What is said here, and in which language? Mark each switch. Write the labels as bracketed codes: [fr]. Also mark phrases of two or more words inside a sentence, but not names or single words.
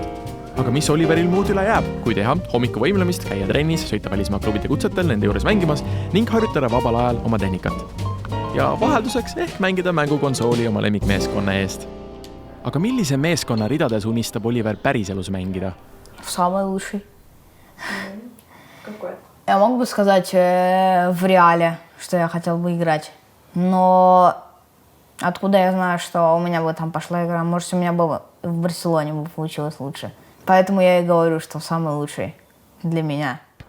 [et] Aga mis Oliveril muud üle jääb, kui teha hommiku võimlemist, käia trennis, sõita välismaa klubide kutsetel nende juures mängimas ning harjutada vabal ajal oma tehnikat. Ja vahelduseks ehk mängida mängukonsooli oma lemmikmeeskonna eest. Aga millise meeskonna ridades unistab Oliver päriselus mängida? [ru] Самый лучший. Какой? Я мог бы сказать в Реале, что я хотел бы играть. Но откуда я знаю, что у меня бы там пошла игра? Может, у меня бы в Барселоне бы получилось лучше. Поэтому я и говорю, что самый лучший для меня.